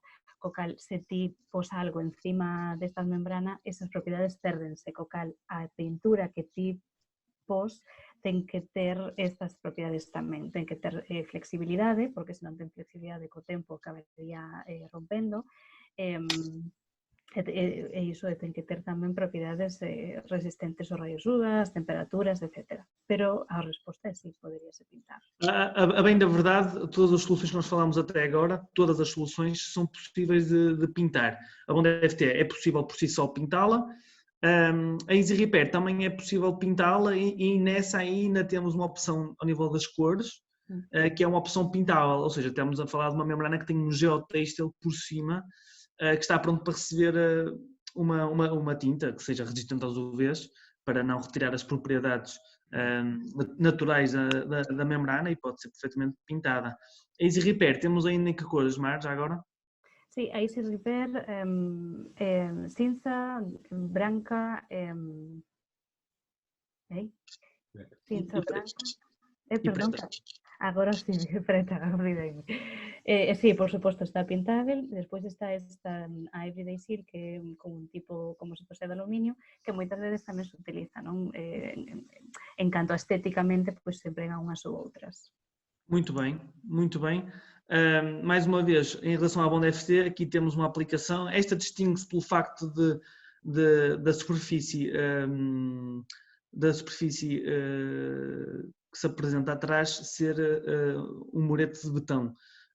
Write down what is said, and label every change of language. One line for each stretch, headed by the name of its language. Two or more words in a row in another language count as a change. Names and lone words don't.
Galician: Co cal, se ti pos algo encima destas membranas, esas propiedades pérdense, co cal a pintura que ti pos ten que ter estas propiedades tamén, ten que ter flexibilidade, porque se non ten flexibilidade co tempo acabaría rompendo, e iso ten que ter tamén propiedades resistentes aos raios UVA, as temperaturas, etc. Pero a resposta é si, poderíase pintar.
Portuguese: A bem da verdade, todas as soluções que nós falamos até agora, todas as soluções são possíveis de pintar. A Bond FT é possível por si só pintá-la. A Easy Repair também é possível pintá-la, e nessa ainda temos uma opção ao nível das cores, que é uma opção pintável, ou seja, estamos a falar de uma membrana que tem um geotêxtil por cima, que está pronto para receber uma tinta que seja resistente aos UVs, para não retirar as propriedades naturais da membrana, e pode ser perfeitamente pintada. A Easy Repair temos ainda em que cores, Mar, já agora?
Galician: Sí, a Easy Repair, cinza, branca, cinza, branca, perdón, agora sí, preta, olvidei. Sí, por suposto, está pintável. Despois está esta a Everyday Seal, que é con un tipo como se fose de aluminio, que moitas veces tamén se utiliza, non? En canto a estéticamente, pois se empregan unhas ou outras.
Portuguese: Muito bem, muito bem. Mais uma vez, em relação à Bond FT, aqui temos uma aplicação. Esta distingue-se pelo facto da superfície que se apresenta atrás ser um murete de betão.